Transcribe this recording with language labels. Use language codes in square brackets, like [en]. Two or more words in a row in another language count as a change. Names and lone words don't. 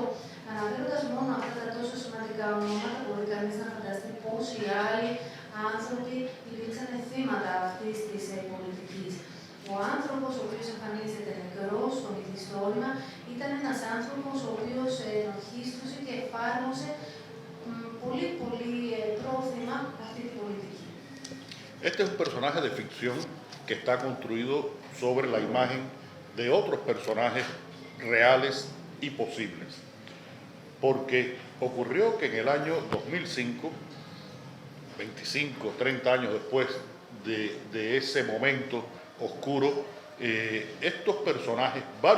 [el] Αναφέροντας μόνο αυτά τα τόσο σημαντικά ονόματα, μπορεί κανείς να φανταστεί πόσοι άλλοι άνθρωποι υπήρξαν θύματα αυτής της πολιτικής. Ο άνθρωπος ο οποίος εμφανίζεται νεκρός στο μυθιστόρημα ήταν ένας άνθρωπος ο οποίος ενορχίστρωσε και εφάρμοσε πολύ πρόθυμα αυτή την πολιτική. [es] Este es un personaje de ficción que está construido sobre la imagen de otros personajes reales y posibles. Porque ocurrió que en el año 2005, 25, 30 años después de ese momento oscuro, estos personajes, varios